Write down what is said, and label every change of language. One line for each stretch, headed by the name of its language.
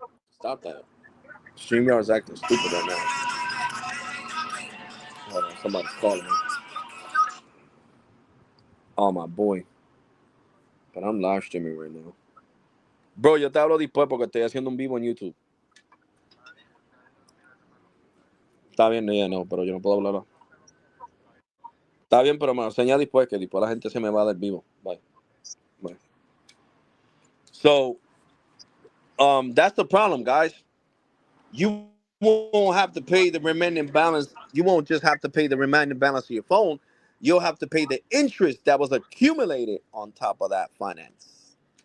English: Stop that. StreamYard's acting stupid right now. Hold on, somebody's calling me. Oh my boy, but I'm live streaming right now.
Spanish: Bro, yo te hablo después porque estoy haciendo un vivo en YouTube. Está bien, ya no, pero yo no puedo hablar. Está bien, pero me lo enseña después, que después la gente se me va del vivo.
English: Bye. Bye. So, that's the problem, guys. You won't have to pay the remaining balance. You won't just have to pay the remaining balance of your phone. You'll have to pay the interest that was accumulated on top of that finance.